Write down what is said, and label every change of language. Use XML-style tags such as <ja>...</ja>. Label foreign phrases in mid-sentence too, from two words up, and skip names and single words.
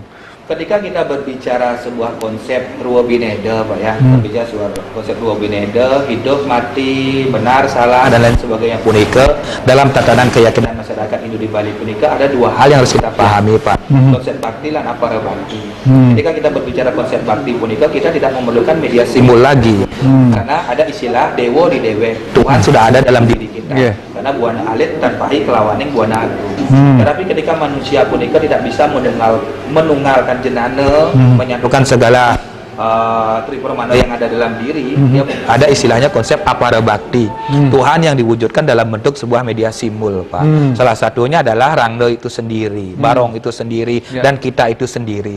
<id>Ketika kita berbicara sebuah konsep Ruwa Bineda Pak ya, berbicara sebuah konsep Ruwa Bineda, hidup, mati, benar, salah, dan lain sebagainya punika, dalam tatanan keyakinan masyarakat Hindu di Bali punika ada dua hal yang harus kita pahami Pak, konsep bakti dan apara bakti. Ketika kita berbicara konsep bakti punika, kita tidak memerlukan media simbol lagi, karena ada istilah dewo di dewe, Tuhan sudah ada dalam diri kita, karena</id> <ban>buana alit tanpa kelawaning buana agung.</ban> <id>Tetapi ketika manusia punika tidak bisa menunggalkan jenana, menyatukan segala tripermana yang ada dalam diri, ada istilahnya konsep apara bakti, Tuhan yang diwujudkan dalam bentuk sebuah media simbol Pak. Salah satunya adalah rangde itu sendiri, barong itu sendiri, dan kita itu sendiri.</id>